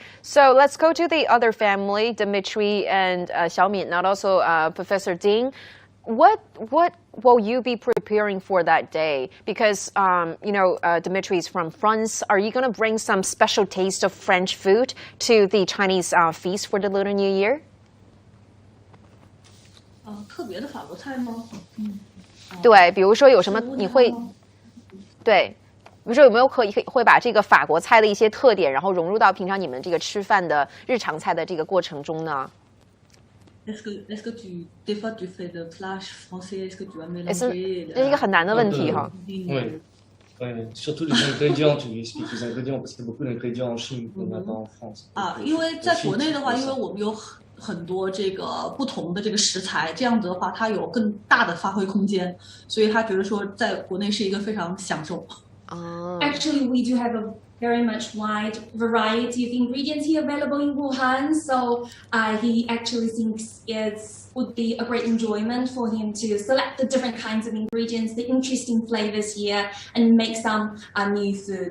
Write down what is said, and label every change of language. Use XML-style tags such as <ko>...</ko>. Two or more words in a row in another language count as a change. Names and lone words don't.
<en>So let's go to the other family, Dimitri and Xiaomi, and also Professor Ding. What will you be preparing for that day? Because, Dimitri is from France. Are you going to bring some special taste of French food to the Chinese feast for the Lunar New Year?</en> <zh>特别的法国菜吗？对，比如说有什么你会，对，比如说有没有会把这个法国菜的一些特点，然后融入到平常你们这个吃饭的日常菜的这个过程中呢？</zh> <fr>Est-ce que des fois tu fais de plats français? Est-ce que tu vas mélanger?</fr> <zh>这是一个很难的问题哈。</zh> <fr>Oui, surtout les ingrédients, tu lui expliques les ingrédients parce qu'il y a beaucoup d'ingrédients en Chine qu'on n'a pas en France.</fr> <zh>因为在国内的话，因为我们有很多这个不同的这个食材，这样子的话，它有更大的发挥空间，所以他觉得说在国内是一个非常享受。</zh> <en>Actually, we do have a very much wide variety of ingredients here available in Wuhan. So he actually thinks it would be a great enjoyment for him to select the different kinds of ingredients, the interesting flavors here, and make some new food.</en>